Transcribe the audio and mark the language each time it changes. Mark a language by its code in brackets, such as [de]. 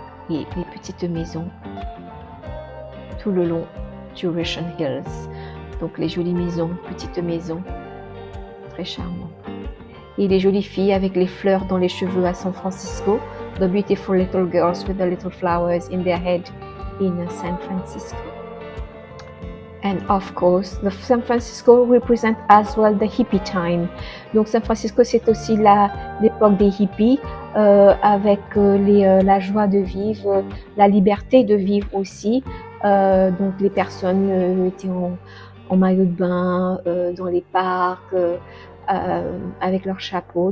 [fr] Et les petites maisons tout le long du Russian Hills. Donc les jolies maisons, petites maisons, très charmantes. Et les jolies filles avec les fleurs dans les cheveux à San Francisco. [en] The beautiful little girls with the little flowers in their head in San Francisco. And of course, the San Francisco represent as well the hippie time. [fr] Donc San Francisco, c'est aussi l'époque des hippies, avec la joie de vivre, la liberté de vivre aussi. Donc les personnes étaient en maillot de bain, dans les parcs, avec leur chapeau.